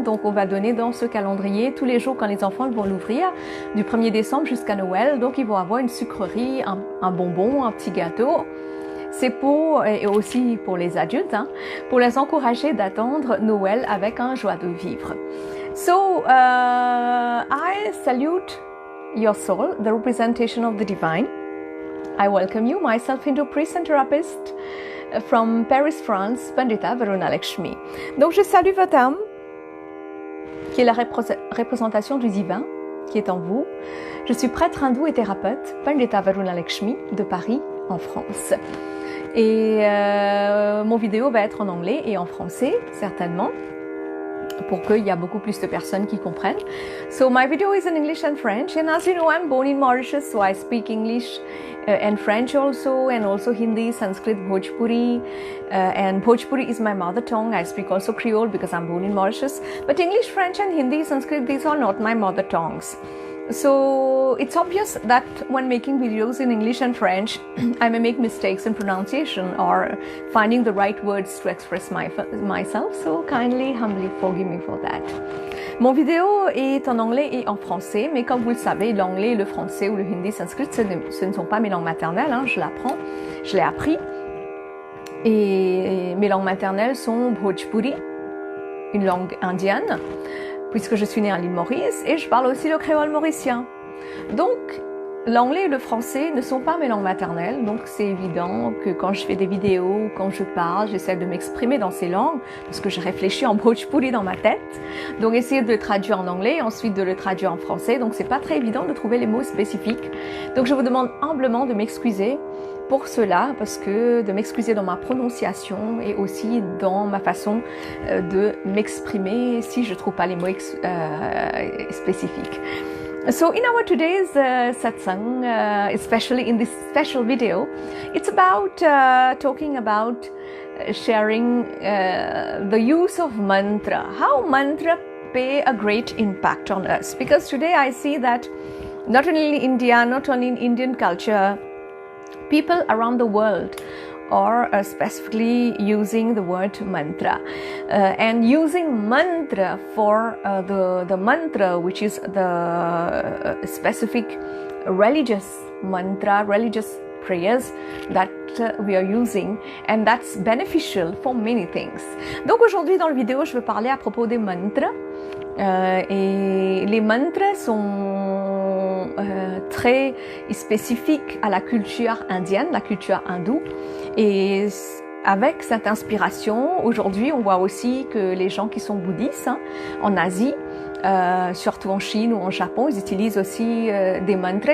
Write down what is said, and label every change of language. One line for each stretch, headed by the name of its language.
French: Donc on va donner dans ce calendrier tous les jours quand les enfants vont l'ouvrir, du 1er décembre jusqu'à Noël, donc ils vont avoir une sucrerie, un bonbon, un petit gâteau. C'est pour, et aussi pour les adultes, pour les encourager d'attendre Noël avec un joie de vivre.
English: So, I salute your soul, the representation of the divine. I welcome you, myself, Hindu priest and therapist from Paris, France, Pandita Varuna Lakshmi.
French: Donc, je salue votre âme, qui est la représentation du divin, qui est en vous. Je suis prêtre hindou et thérapeute, Pandita Varuna Lakshmi, de Paris, en France. Et mon vidéo va être en anglais et en français, certainement, pour qu'il y a beaucoup plus de personnes qui comprennent.
English: So my video is in English and French, and as you know, I'm born in Mauritius, so I speak English and French also, and also Hindi, Sanskrit, Bhojpuri, and Bhojpuri is my mother tongue. I speak also Creole because I'm born in Mauritius, but English, French, and Hindi, Sanskrit, these are not my mother tongues. So it's obvious that when making videos in English and French, I may make mistakes in pronunciation or finding the right words to express myself, so kindly, humbly forgive me for that.
French: Mon vidéo est en anglais et en français, mais comme vous le savez, l'anglais, le français ou le hindi, sanskrit, ce ne sont pas mes langues maternelles, je l'apprends, je l'ai appris. Et mes langues maternelles sont Bhojpuri, une langue indienne, puisque je suis née à l'île Maurice, et je parle aussi le créole mauricien. Donc, l'anglais et le français ne sont pas mes langues maternelles, donc c'est évident que quand je fais des vidéos, quand je parle, j'essaie de m'exprimer dans ces langues, parce que je réfléchis en Bhojpuri dans ma tête, donc essayer de le traduire en anglais, et ensuite de le traduire en français, donc c'est pas très évident de trouver les mots spécifiques. Donc je vous demande humblement de m'excuser pour cela, parce que de m'excuser dans ma prononciation et aussi dans ma façon de m'exprimer si je ne trouve pas les mots spécifiques.
English: So in our today's satsang, especially in this special video, it's about talking about sharing the use of mantra, how mantra play a great impact on us. Because today I see that not only in India, not only in Indian culture, people around the world are specifically using the word mantra and using mantra for the mantra, which is the specific religious mantra, religious prayers that we are using, and that's beneficial for many things.
French: Donc aujourd'hui dans la vidéo, je veux parler à propos des mantras. Et les mantras sont très spécifiques à la culture indienne, la culture hindoue. Et avec cette inspiration, aujourd'hui, on voit aussi que les gens qui sont bouddhistes en Asie, surtout en Chine ou en Japon, ils utilisent aussi des mantras.